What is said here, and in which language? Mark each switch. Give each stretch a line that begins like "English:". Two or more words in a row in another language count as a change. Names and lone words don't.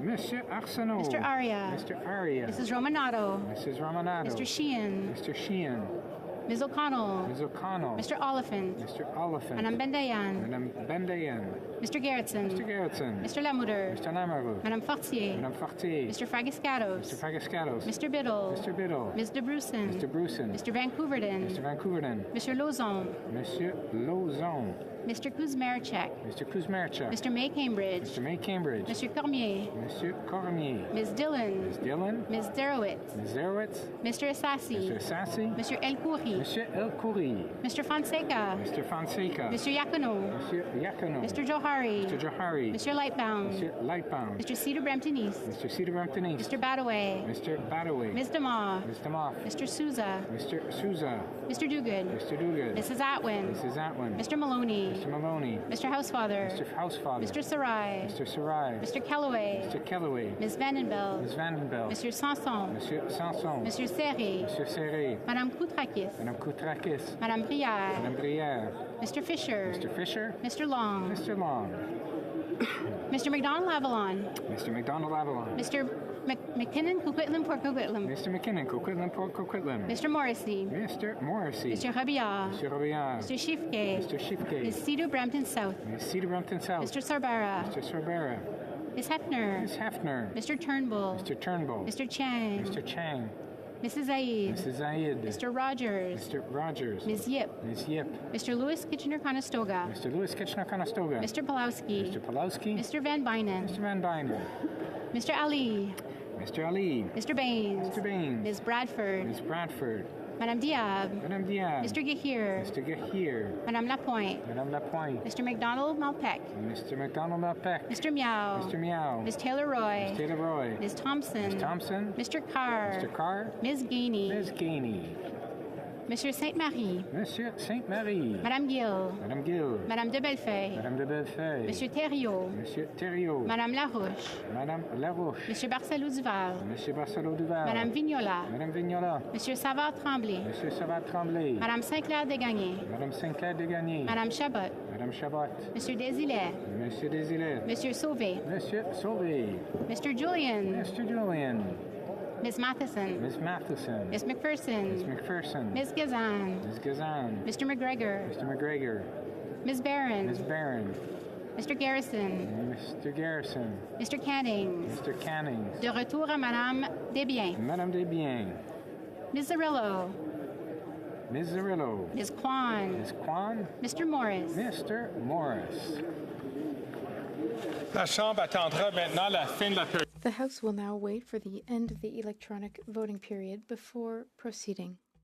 English: Monsieur Arsenault. Mr. Aria. Mr. Aria. Mrs. Romanato. Mrs. Romanato. Mr. Sheehan. Mr. Sheehan. Ms. O'Connell. Ms. O'Connell. Mr. Oliphant. Mr. Oliphant. Madame Bendayan. Madame Bendayan. Mr. Gerritsen. Mr. Gerritsen. Mr. Lamoudeur. Mr. Lamoureux. Madame Fortier. Madame Fortier. Mr. Fragiscatos. Mr. Fagascatos. Mr. Biddle. Mr. Biddle. Ms. de Brusen. Mr. Brusen. Mr. Vancouverden. Mr. Vancouverden. Mr. Lozon. Monsieur Lozon. Mr. Kuzmarchek. Mr. Kuzmarchuk. Mr. May Cambridge. Mr. May Cambridge. Mr. Cormier. Monsieur Cormier. Ms. Dillon. Ms. Dillon. Ms. Derowitz. Ms. Zerowitz. Mr. Assassi. Mr. Sassy. Mr. El Khoury. Monsieur El Khoury. Mr. Fonseca. Mr. Fonseca. Mr. Yacono. Monsieur Yacono. Mr. Johari. Mr. Johari. Mr. Lightbound. Monsieur Lightbound. Mr. Cedar Brampton East. Mr. Cedar Brampton East. Mr. Badaway. Mr. Badaway. Ms. DeMar. Ms. Demoff. Mr. Souza. Mr. Souza. Mr. Duguid. Mr. Duguid. Mrs. Atwin. Mrs. Atwin. Mr. Maloney. Mr. Maloney. Mr. Housefather. Mr. Housefather. Mr. Sarai. Mr. Sarai. Mr. Kellaway. Mr. Kellaway. Ms. Vandenbell. Ms. Vandenbell. Mr. Sanson. Monsieur Sanson. Monsieur Serré. Monsieur Serré. Madame Koutrakis. Madame Koutrakis. Madame Brière. Madame Brière. Mr. Fisher. Mr. Fisher. Mr. Long. Mr. Long. Mr. McDonald Avalon. Mr. McDonald Avalon. Mr. McKinnon Coquitlam Port Coquitlam. Mr. McKinnon, Coquitlam, Port Coquitlam. Mr. Morrissey. Mr. Morrissey. Mr. Robillard. Mr. Robillard. Mr. Shifke. Mr. Shifke. Ms. Cedar Brampton South. Ms. Cedar Brampton South. Mr. Sarbara. Mr. Sorbera. Ms. Hefner. Ms. Hefner. Mr. Turnbull. Mr. Turnbull. Mr. Chang. Mr. Chang. Mrs. Zaid. Mrs. Zaid. Mr. Rogers. Mr. Rogers. Ms. Yip. Ms. Yip. Mr. Lewis Kitchener-Conestoga. Mr. Lewis Kitchener-Conestoga. Mr. Pulowski. Mr. Pulowski. Mr. Van Bynen. Mr. Van Dynen. Mr. Ali. Mr. Ali. Mr. Baines. Mr. Baines. Ms. Bradford. Ms. Bradford. Madame Diab. Madame Diab. Mr. Gahir. Mr. Gahir. Madame Lapointe. Madame Lapointe. Mr. McDonald Malpeck. Mr. McDonald Malpeck. Mr. Meow. Mr. Meow. Ms. Taylor Roy. Ms. Taylor Roy. Ms. Thompson. Ms. Thompson. Mr. Carr. Mr. Carr. Ms. Gainey. Ms. Gainey. Monsieur Sainte-Marie. Monsieur Sainte-Marie. Madame Gill. Madame Gill. Madame de Bellefeuille. Madame de Bellefeuille. Monsieur Thériault. Monsieur Thériault. Madame Larouche. Madame Larouche. Monsieur Barcelou Duval. Monsieur Barcelo Duval. Madame Vignola. Madame Vignola. Monsieur Savard Tremblay. Monsieur Savard Tremblay. Madame Saint-Clair Desgagnés. Madame Saint-Clair Desgagnés. Madame Chabot. Madame Chabot. Monsieur Desilets. Monsieur Desilets. Monsieur Sauvé. Monsieur Sauvé. Mr. Julian. Mr. Julian. Ms. Matheson. Miss Matheson. Miss McPherson. Miss McPherson. Ms. Gazan. Miss Gazan. Mr. McGregor. Mr. McGregor. Ms. Barron. Miss Barron. Mr. Garrison. Mr. Garrison. Mr. Cannings. Mr. Cannings.
French: De retour à Madame Desbiens.
English: Madame Desbiens. Ms. Zarillo. Ms. Zarillo. Ms. Kwan. Ms. Kwan. Mr. Morris. Mr. Morris.
French: La Chambre attendra maintenant la fin de la période.
English: The House will now wait for the end of the electronic voting period before proceeding.